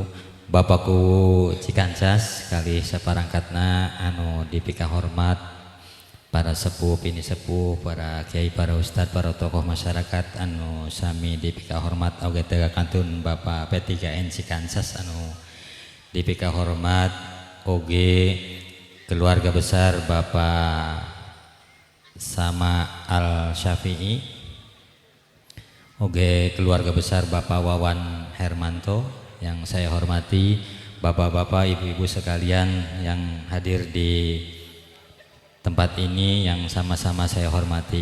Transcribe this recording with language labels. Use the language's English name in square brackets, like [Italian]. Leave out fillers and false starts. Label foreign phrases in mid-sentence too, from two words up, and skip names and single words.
[Sundanese] Bapakku Cikancas kali saparangkatna anu dipika hormat para sepuh pini sepuh, para kiai, para ustad, para tokoh masyarakat anu sami dipika hormat oge teu kantun Bapak P3N Cikancas anu dipika hormat oge [Indonesian] keluarga besar [Sundanese] Bapak Sama Al Syafi'i, [Indonesian] oge keluarga besar Bapak Wawan Hermanto yang saya hormati, bapak-bapak, ibu-ibu sekalian yang hadir di tempat ini yang sama-sama saya hormati.